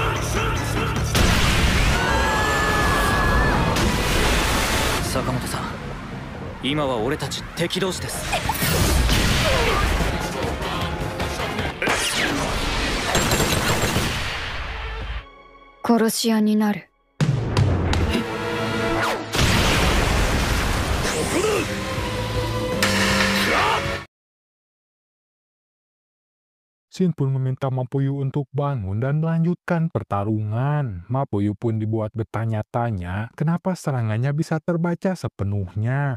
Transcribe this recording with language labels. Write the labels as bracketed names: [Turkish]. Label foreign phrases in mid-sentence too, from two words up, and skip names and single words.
[Japanese] 坂本さん、今は俺たち敵同士です。殺し屋になる。 [Indonesian] Shin pun meminta Mapuyu untuk bangun dan melanjutkan pertarungan. Mapuyu pun dibuat bertanya-tanya kenapa serangannya bisa terbaca sepenuhnya.